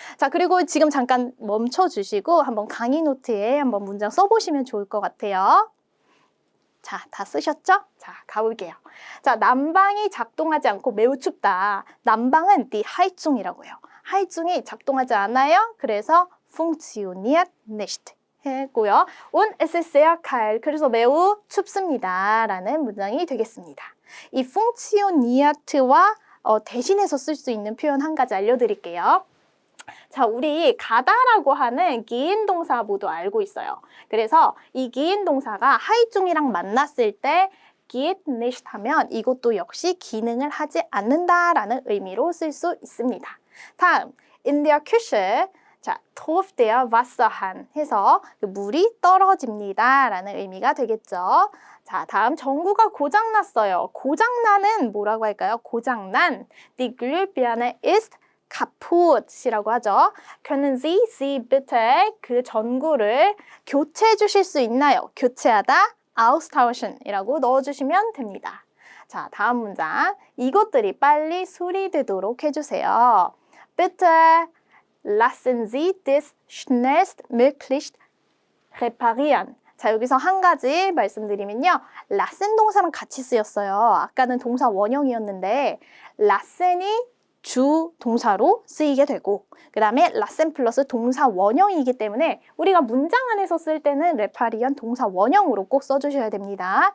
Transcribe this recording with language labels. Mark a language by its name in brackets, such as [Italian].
[Korean] 자, 그리고 지금 잠깐 멈춰주시고 한번 강의 노트에 한번 문장 써보시면 좋을 것 같아요. 자, 다 쓰셨죠? 자, 가볼게요. 자, 난방이 작동하지 않고 매우 춥다. 난방은 die Heizung이라고 해요. Heizung이 작동하지 않아요. 그래서 [German] funktioniert nicht. [Korean] 했고요. [German] Und es ist sehr kalt. [Korean] 그래서 매우 춥습니다. 라는 문장이 되겠습니다. 이 funktioniert와 대신해서 쓸 수 있는 표현 한 가지 알려드릴게요. 자, 우리 가다라고 하는 gehen 동사 모두 알고 있어요. 그래서 이 gehen 동사가 하이중이랑 만났을 때 [German] geht nicht [Korean] 하면 이것도 역시 기능을 하지 않는다라는 의미로 쓸 수 있습니다. 다음, [German] in der Küche [Korean] 자, [German] tropft der Wasserhahn [Korean] 해서 물이 떨어집니다 라는 의미가 되겠죠. 자, 다음 전구가 고장났어요. 고장나는 뭐라고 할까요? 고장난 [German] Die Glühbirne ist kaputt이라고 [Korean] 하죠. [German] Können Sie bitte [Korean] 그 전구를 교체해 주실 수 있나요? 교체하다 austauschen이라고 넣어주시면 됩니다. 자, 다음 문장. 이것들이 빨리 수리되도록 해주세요. [German] Bitte lassen Sie das schnellstmöglich reparieren. [Korean] 자, 여기서 한 가지 말씀드리면요. 라센 동사랑 같이 쓰였어요. 아까는 동사 원형이었는데 라센이 주 동사로 쓰이게 되고 그 다음에 라센 플러스 동사 원형이기 때문에 우리가 문장 안에서 쓸 때는 레파리언 동사 원형으로 꼭 써주셔야 됩니다.